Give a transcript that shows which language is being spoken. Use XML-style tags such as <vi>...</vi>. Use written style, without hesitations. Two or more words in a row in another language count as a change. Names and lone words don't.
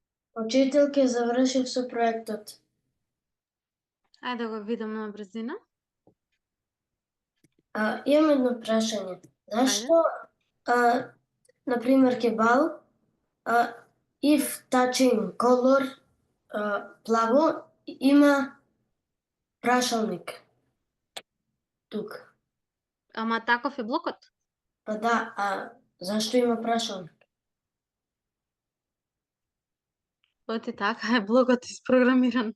<mk>Учителке, завршив со проектот. Ајде да го видам на брзина. Имам едно прашање. Зашто, например, кебал,</mk> <en>if touching color,</en> <mk>плаво, има прашалник тук. Ама таков е блокот. Па да, зашто има прашалник? Оти така е блокот испрограмиран.</mk>